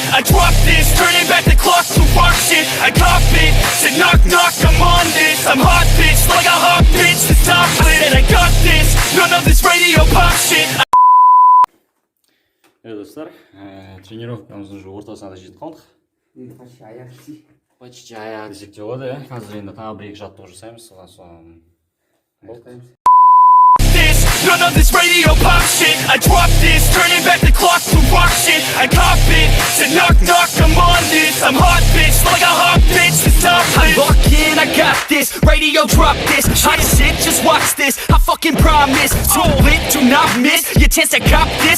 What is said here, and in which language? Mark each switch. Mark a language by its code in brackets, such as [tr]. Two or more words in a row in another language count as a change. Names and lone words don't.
[en] I dropped this, turning back the clock to rock shit. I cop it, said knock knock, I'm on this. I'm hot bitch, like a hot bitch, this top lit. And I got this, none of this radio pop shit. [kk] Достар, тренировкамыздың уже ортасына жетіп қалдық. Почти аяқ істей. Почти аяқ десек те болады, иә. Қазір енді тағы бір-екі жаттығу жасаймыз, содан соң болды. [en] None of this radio pop shit. I dropped this, turning back the clock to rock shit. I cop it, said knock knock, I'm on this. I'm hot bitch, like a hot bitch, this top lit. I lock in, I got this, radio drop this. Hot shit, just watch this, I fucking promise. So lit, do not miss your chance to cop this.